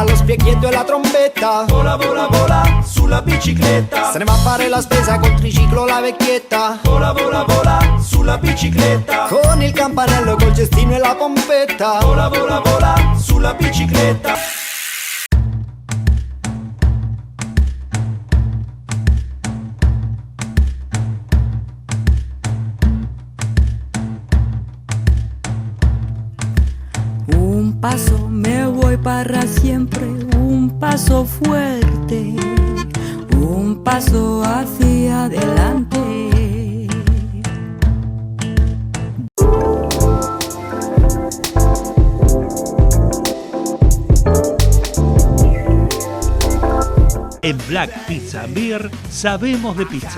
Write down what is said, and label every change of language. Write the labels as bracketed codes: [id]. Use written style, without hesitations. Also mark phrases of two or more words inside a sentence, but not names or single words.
[it] lo specchietto e la trombetta, vola vola vola sulla bicicletta, se ne va a fare la spesa col triciclo la vecchietta, vola vola vola sulla bicicletta, con il campanello col cestino e la pompetta, vola vola vola sulla bicicletta. [es] Un paso me voy para siempre, un paso fuerte, un paso hacia adelante. En Black Pizza and Beer sabemos de pizza.